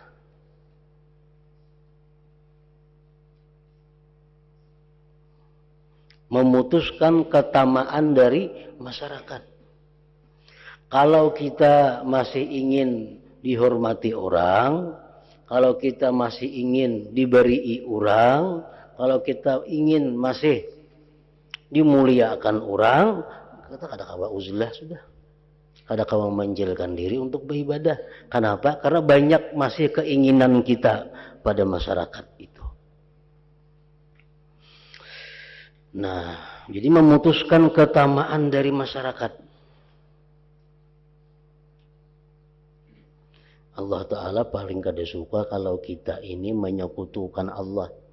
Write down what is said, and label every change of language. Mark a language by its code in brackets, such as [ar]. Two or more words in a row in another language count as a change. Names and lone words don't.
[id] Memutuskan ketamaan dari masyarakat. Kalau kita masih ingin dihormati orang, kalau kita masih ingin diberi orang, kalau kita ingin masih dimuliakan orang, kata [bjn] kada kawa uzlah sudah. Kada kawa memanjilkan diri untuk beribadah. Kenapa? [id] Karena banyak masih keinginan kita pada masyarakat itu. Nah, jadi memutuskan ketamaan dari masyarakat. Allah Ta'ala paling kada suka kalau kita ini menyekutukan Allah.